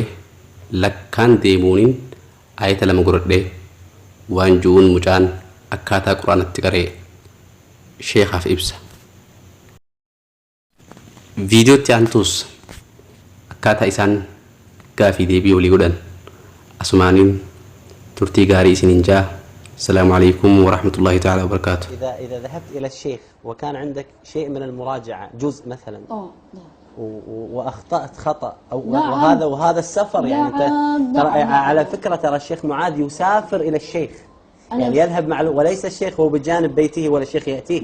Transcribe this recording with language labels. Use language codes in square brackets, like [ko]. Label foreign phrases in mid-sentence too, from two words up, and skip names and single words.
[om] Lakkaan deemuuniin aayata lama godhadhee waan ju'uun mucaan akkaataa quraanatti qaree sheekaaf ibsa. Viidiyootti aantuus akkaataa isaan gaafii deebii walii godhan asumaaniin turtii gaarii isiniin jaa. [ar] السلام عليكم ورحمة الله تعالى وبركاته. إذا ذهبت إلى الشيخ وكان عندك شيء من المراجعة جزء مثلا نعم وأخطأت خطأ أو نعم وهذا السفر يعني ترى على فكرة ترى الشيخ معاذ يسافر إلى الشيخ يعني يذهب مع وليس الشيخ هو بجانب بيته ولا الشيخ يأتيه.